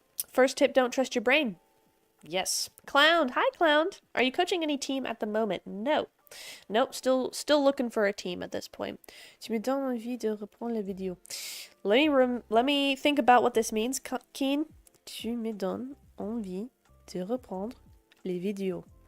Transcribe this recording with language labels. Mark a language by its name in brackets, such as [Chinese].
[English] First tip: don't trust your brain. Yes, Clown. Hi, Clown. Are you coaching any team at the moment? No. Nope, still looking for a team at this point. [French] Tu me donnes envie de reprendre la vidéo. [English] Let me think about what this means, Keen. [French] Tu me donnes envie de reprendre les vidéos.